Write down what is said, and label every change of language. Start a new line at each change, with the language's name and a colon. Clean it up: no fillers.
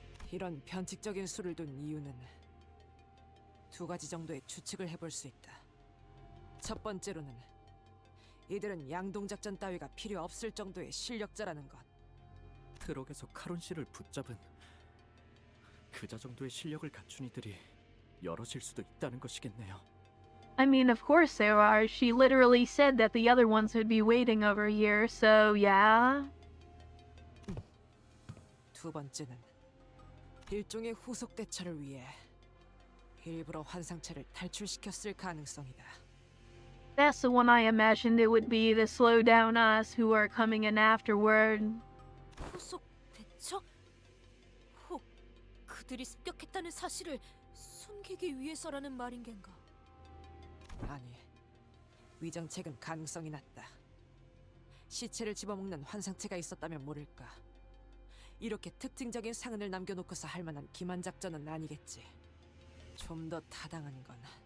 Korean: 이런 변칙적인 수를 둔 이유는 2가지 정도의 추측을 해볼 수 있다. 첫 번째로는 이들은 양동작전 따위가 필요 없을 정도의 실력자라는 것. 트럭에서 카론 씨를 붙잡은 그자 정도의 실력을 갖춘 이들이 여럿일 수도 있다는 것이겠네요.
English: I mean, of course there are. She literally said that the other ones would be waiting over here, so yeah.
Korean: 두 번째는 일종의 후속 대처를 위해 일부러 환상체를 탈출시켰을 가능성이다.
English: That's the one I imagined it would be to slow down us who are coming in afterward.
Korean: 후속 대처? 혹 그들이 습격했다는 사실을 숨기기 위해서라는 말인 겐가? 아니, 위정책은 가능성이 낮다. 시체를 집어먹는 환상체가 있었다면 모를까. 이렇게 특징적인 상흔을 남겨놓고서 할 만한 기만 작전은 아니겠지. 좀 더 타당한 건